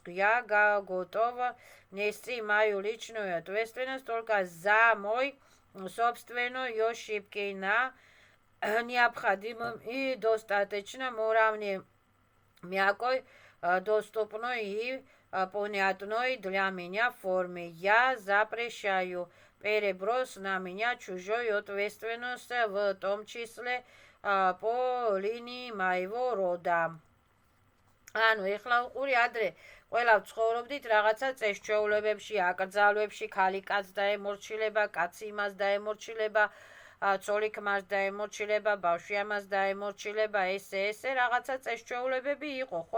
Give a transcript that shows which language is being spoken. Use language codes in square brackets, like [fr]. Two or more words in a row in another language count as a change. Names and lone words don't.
[ru] Я готова нести мою личную ответственность только за мой собственной ошибки на необходимом и достаточном уровне мягкой, доступной и понятной для меня форме. Я запрещаю переброс на меня чужой ответственности, в том числе по линии моего рода. [ka] ანუ ეხლა უყური ადრე ყველა ვცხოვრობდით რაღაცა წესჩვეულებებში, აკრძალვებში, ქალი კაცს დაემორჩილება, კაცი იმას დაემორჩილება, ცოლი ქმარს დაემორჩილება, ბავშვი ამას დაემორჩილება, ესე რაღაცა წესჩვეულებები იყო, ხო?